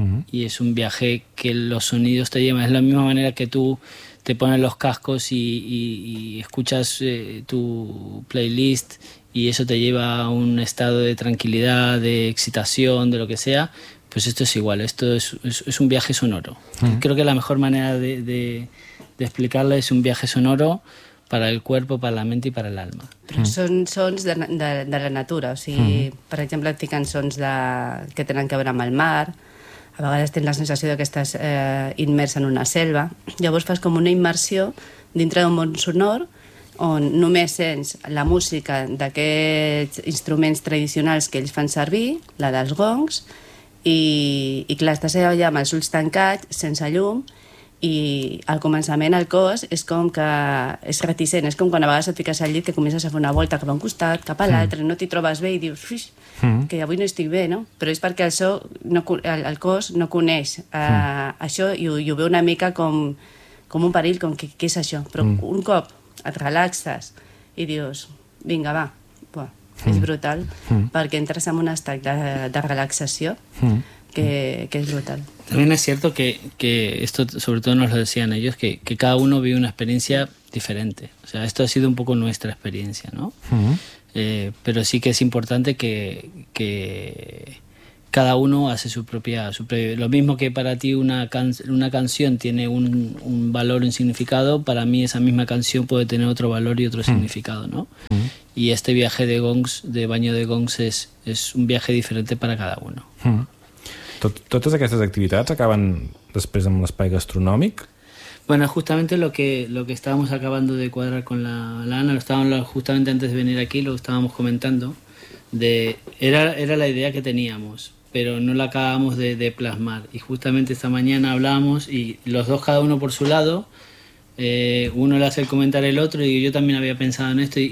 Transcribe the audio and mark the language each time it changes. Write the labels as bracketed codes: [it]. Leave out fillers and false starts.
[es] Y es un viaje que los sonidos te llevan. Es la misma manera que tú te pones los cascos y escuchas tu playlist y eso te lleva a un estado de tranquilidad, de excitación, de lo que sea. Pues esto es igual. Esto es un viaje sonoro. Creo que la mejor manera de explicarlo es un viaje sonoro para el cuerpo, para la mente y para el alma. [ca] Però són sons de la natura, o sigui, per exemple, et fiquen sons que tenen que veure amb el mar, a vegades tens la sensació que estàs immers en una selva, llavors fas com una immersió dintre d'un món sonor on només sents la música d'aquests instruments tradicionals que ells fan servir, la dels gongs, i clar, estàs allà amb els ulls tancats, sense llum, i al començament el cos és com que és reticent, és com quan a vegades et fiques al llit que comences a fer una volta cap a un costat, cap a l'altre, no t'hi trobes bé i dius, que avui no estic bé, no? Però és perquè el cos no coneix això i ho ve una mica com un perill, com que què és això? Però un cop et relaxes i dius, vinga, va, buah, és brutal, perquè entres en un estat de relaxació que és brutal. [es] También es cierto que esto, sobre todo nos lo decían ellos, que cada uno vive una experiencia diferente. O sea, esto ha sido un poco nuestra experiencia, ¿no? Pero sí que es importante que cada uno hace su propia. Lo mismo que para ti una canción tiene un valor, un significado, para mí esa misma canción puede tener otro valor y otro significado, ¿no? Y este viaje de gongs, de baño de gongs, es un viaje diferente para cada uno. [ca] Totes aquestes activitats acaben després amb l'espai gastronòmic? [es] Bueno, justamente lo que estábamos acabando de cuadrar con la Ana, justamente antes de venir aquí, lo estábamos comentando, era la idea que teníamos, pero no la acabamos de plasmar. Y justamente esta mañana hablábamos y los dos, cada uno por su lado, uno le hace el comentario al otro y yo también había pensado en esto.